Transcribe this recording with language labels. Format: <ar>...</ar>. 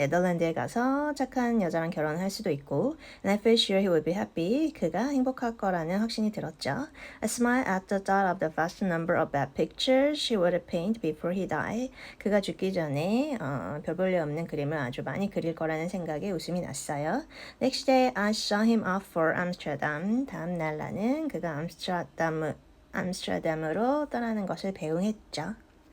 <ko>네덜란드에 가서 착한 여자랑 결혼할 수도 있고</ko> <en>and I feel sure he would be happy.</en> <ko>그가 행복할 거라는 확신이 들었죠.</ko> <en>I smiled at the thought of the vast number of bad pictures she would paint before he died.</en> <ko>그가 죽기 전에 별 볼일 없는 그림을 아주 많이 그릴 거라는 생각에 웃음이 났어요.</ko> <en>Next day I saw him off for Amsterdam.</en> <ko>다음 날 나는 그가 암스테르담으로 떠나는 것을 배웅했죠.</ko>